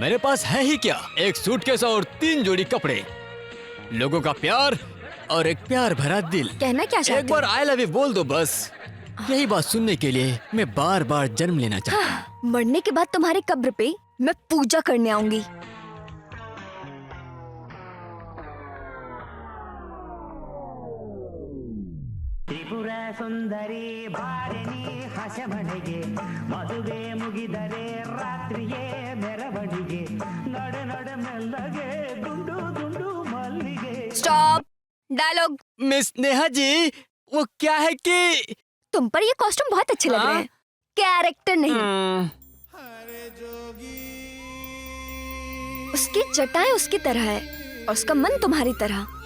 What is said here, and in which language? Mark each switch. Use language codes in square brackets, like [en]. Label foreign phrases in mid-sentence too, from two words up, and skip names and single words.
[hi] मेरे पास है ही क्या, एक सूटकेस और 3 जोड़ी कपड़े, लोगों का प्यार और एक प्यार भरा दिल। कहना क्या चाहते एक बार [en] I love you [hi] बोल दो बस। यही बात सुनने के लिए मैं बार बार जन्म लेना चाहता हूँ। मरने के बाद तुम्हारे कब्र पे मैं पूजा करने आऊंगी। [kn] ತ್ರಿಪುರ ಸುಂದರಿ ಬಾರಿಣಿ ಹಸಮಣಿಗೆ ಮದುವೆ ಮುಗಿದರೆ ರಾತ್ರಿಯೇ ಮೆರವಣಿಗೆ ನಡೆ ನಡೆ ಮೆಲ್ಲಗೆ ದುಂಡು ದುಂಡು ಮಲ್ಲಿಗೆ। [en] stop dialogue. [hi] मिस स्नेहा जी, वो क्या है कि तुम पर ये कॉस्ट्यूम बहुत अच्छे लग रहे हैं, कैरेक्टर नहीं। उसकी जटाएं उसकी तरह है और उसका मन तुम्हारी तरह।